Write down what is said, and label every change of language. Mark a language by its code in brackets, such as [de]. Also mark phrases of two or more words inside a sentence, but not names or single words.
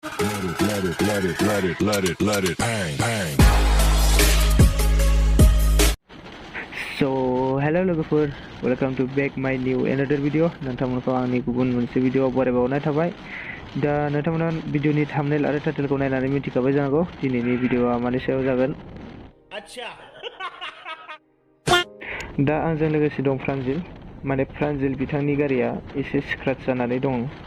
[en] let it bang. So hello लोगोफोर, welcome to back my new another video. [brx] नोंथांमोनखौ आंनि गुबुन मोनसे भिडिअ बरायबावनाय थाबाय। दा नोंथांमोना भिडिअनि थाम्बनेल आरो टाइटेलखौ नायनानै मिथिखाबाय जानांगौ दिनैनि भिडिअआ मानि सायाव जागोन। दा आंजों लोगोसे दं प्रान्जिल, माने प्रान्जिल बिथांनि गारिया एसे स्क्राच जानानै दं।